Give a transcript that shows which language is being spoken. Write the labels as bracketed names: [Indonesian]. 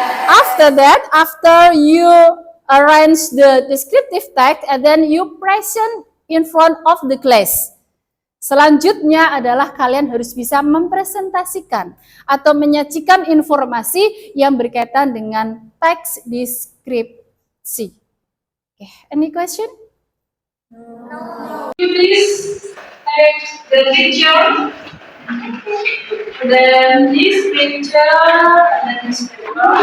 [English] After that, after you arrange the descriptive text, and then you present in front of the class. [Indonesian] Selanjutnya adalah kalian harus bisa mempresentasikan atau menyajikan informasi yang berkaitan dengan teks deskripsi. [English] Okay. Any question? No. Please take the picture. Then this picture, and then this picture.